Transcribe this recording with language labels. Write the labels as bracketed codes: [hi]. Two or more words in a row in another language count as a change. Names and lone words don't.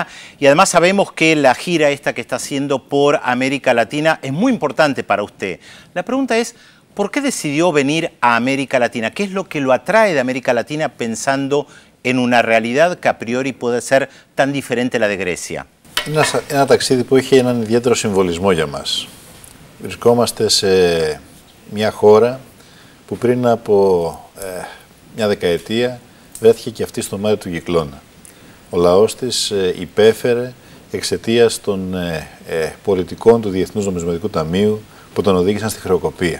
[es] Y además sabemos que la gira esta que está haciendo por América Latina es muy importante para usted. La pregunta es, ¿por qué decidió venir a América Latina? ¿Qué es lo que lo atrae de América Latina pensando en una realidad que a priori puede ser tan diferente a la de Grecia? [el] Είναι ένα ταξίδι που είχε έναν ιδιαίτερο συμβολισμό για μας. Βρισκόμαστε σε μια χώρα που πριν από μια δεκαετία βρέθηκε και αυτή στο μάτι του κυκλώνα. Ο λαός της υπέφερε εξαιτίας των πολιτικών του Διεθνούς Νομισματικού Ταμείου που τον οδήγησαν στη χρεοκοπία.